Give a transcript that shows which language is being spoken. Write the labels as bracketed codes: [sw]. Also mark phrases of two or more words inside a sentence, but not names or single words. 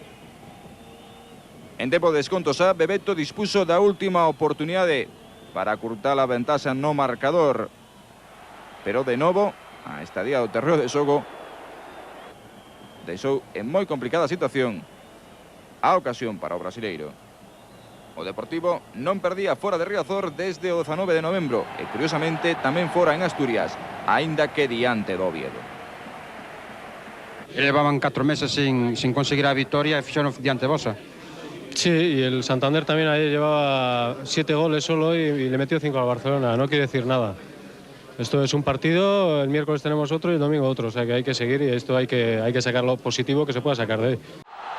[gl] En tempo de desconto xa, Bebeto dispuso da última oportunidade para acurtar a ventaxa no marcador, pero de novo a estadía do terreo de xogo deixou en moi complicada situación a ocasión para o brasileiro. O Deportivo non perdía fora de Riazor desde o 19 de novembro e curiosamente tamén fora en Asturias, aínda que diante do Oviedo. [es] Llevaban 4 meses sin [gl] conseguir a victoria e fixeron diante vosa. [es] Sí, y el Santander también ayer llevaba 7 goles solo y le metió 5 al Barcelona, no quiere decir nada. Esto es un partido, el miércoles tenemos otro y el domingo otro, o sea que hay que seguir y esto hay que sacar lo positivo que se pueda sacar de ahí.